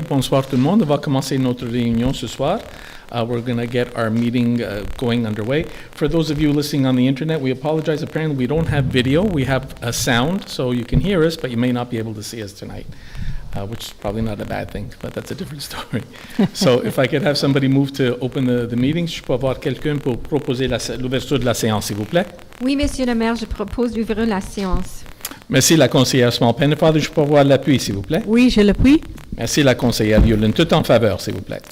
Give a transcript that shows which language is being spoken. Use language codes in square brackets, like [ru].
[fr] Bonsoir tout le monde. On va commencer notre réunion ce soir. [en] We're going to get our meeting going underway. For those of you listening on the internet, we apologize. Apparently, we don't have video. We have a sound, so you can hear us, but you may not be able to see us tonight, which is probably not a bad thing, but that's a different story. So if I could have somebody move to open the meeting, [fr] je peux avoir quelqu'un pour proposer l'ouverture de la séance, s'il vous plaît. Oui, Monsieur le maire, je propose d'ouvrir la séance. Merci, la conseillère Small Pennefather. Je peux avoir l'appui, s'il vous plaît. Oui, je l'appuie. Merci, la conseillère Yolande. Tout en faveur, s'il vous plaît.